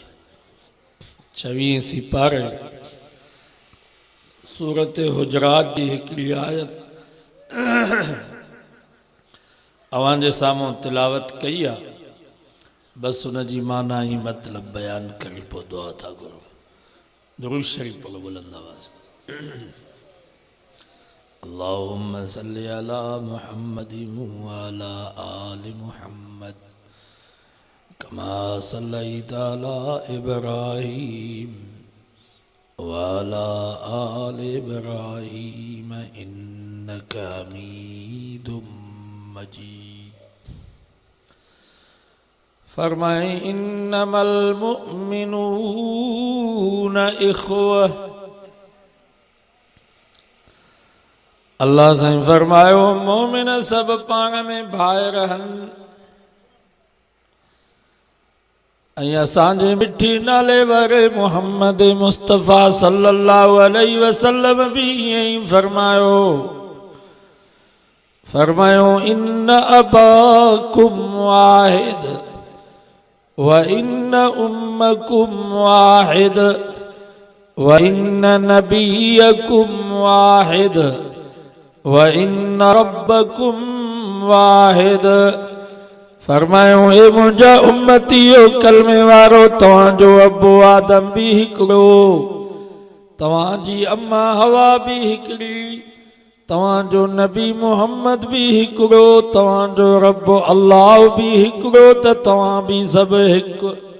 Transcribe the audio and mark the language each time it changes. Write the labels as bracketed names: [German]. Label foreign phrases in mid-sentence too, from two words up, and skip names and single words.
[Sindhi] 26 सिपारे सूरत हुजरात जी हिकिड़ी आयत अवां जे साम्हूं तिलावत कई आहे, बस उन जी माना ही मतलब बयान करे पोइ दुआ था घुरूं। [Hindi] दुरूद शरीफ पढ़ो बुलंद आवाज़। [Arabic] اللهم صل على محمد وعلى آل محمد كما صليت على إبراهيم وعلى آل إبراهيم إنك حميد مجيد. فرمائے إنما المؤمنون إخوة. [Sindhi] अल्लाह साईं फरमायो मोमिन सब पाण में भाई रहन। असांजे मिठी नाले वारे मोहम्मद मुस्तफ़ा [Arabic] صلى الله عليه وسلم [Sindhi] भी यही फरमायो। [Arabic] फरमायो إن أباكم واحد وإن أمكم واحد وإن نبيكم واحد وإن ربكم واحد. [Sindhi] फरमायो ए मुंहिंजा उम्मतियो कलमे वारो तव्हांजो अबो आदम भी हिकिड़ो, तव्हांजी अम्मा हवा भी हिकिड़ी, तव्हांजो नबी मोहम्मद भी हिकिड़ो, तव्हांजो रब अल्लाह भी हिकिड़ो, त तव्हां भी सभु हिकु।